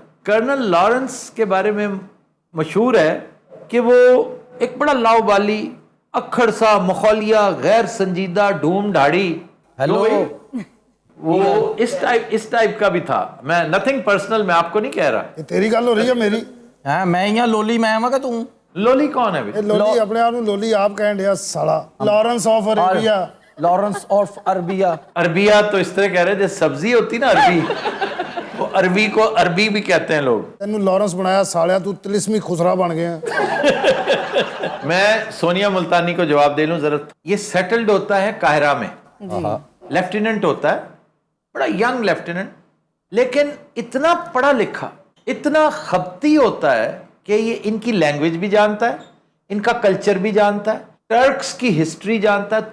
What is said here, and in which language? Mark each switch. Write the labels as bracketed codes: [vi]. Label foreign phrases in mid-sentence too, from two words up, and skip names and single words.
[ur] کرنل لارنس کے بارے میں مشہور ہے کہ وہ ایک بڑا لاؤبالی, اکھڑ سا, مخولیہ, غیر سنجیدہ, ڈھوم ڈھاڑی, ہیلو, وہ اس ٹائپ کا بھی تھا. میں [en] nothing personal, [ur] میں آپ کو نہیں کہہ رہا. [pa] ਇਹ ਤੇਰੀ ਗੱਲ ਹੋ ਰਹੀ ਹੈ ਮੇਰੀ? ਹਾਂ ਮੈਂ ਹੀ ਆ ਲੋਲੀ, ਮੈਂ ਆਵਾਂ ਕਿ ਤੂੰ? ਲੋਲੀ ਕੌਣ ਹੈ ਵੀ? ਇਹ ਲੋਲੀ ਆਪਣੇ ਆਪ ਨੂੰ ਲੋਲੀ ਆਪ ਕਹਿਣ ਡਿਆ ਸਾਲਾ. ਲਾਰੈਂਸ ਆਫ ਅਰੇਬੀਆ. [ur] لارنس آف عربیہ. عربیہ تو اس طرح کہہ رہے جو سبزی ہوتی نا عربی, وہ عربی کو عربی بھی کہتے ہیں لوگ. [pa] ਤੈਨੂੰ ਲਾਰੈਂਸ ਬਣਾਇਆ ਸਾਲਿਆ, ਤੂੰ ਤਿਲਿਸਮੀ ਖੁਸਰਾ ਬਣ ਗਿਆ. [ur] میں سونیا ملتانی کو جواب دے لوں ذرا. یہ سیٹلڈ ہوتا ہے قاہرہ میں, لیفٹیننٹ ہوتا ہے, بڑا ینگ لیفٹیننٹ, لیکن اتنا پڑھا لکھا, اتنا خبتی ہوتا ہے کہ یہ ان کی لینگویج بھی جانتا ہے, ان کا کلچر بھی جانتا ہے, ٹرکس کی ہسٹری جانتا ہے.